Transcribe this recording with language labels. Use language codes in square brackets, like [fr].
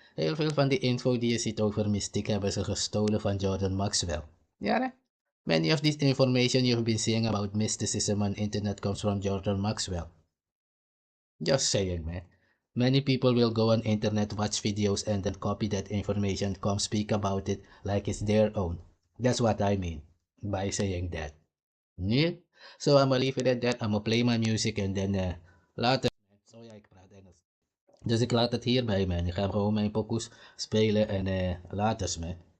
[nl] Heel veel van die info die je ziet over mystiek hebben ze gestolen van Jordan Maxwell. Ja, hè? [en] Many of this information you've been seeing about mysticism on internet comes from Jordan Maxwell. Just saying, man. Many people will go on internet, watch videos, and then copy that information, come speak about it like it's their own. That's what I mean by saying that. Yeah? So I'm gonna leave it at that. I'm gonna play my music and then later. [nl] So ja, ik praat Engels. Dus ik laat het hierbij, man. Ik ga gewoon mijn pokoes spelen en later, man.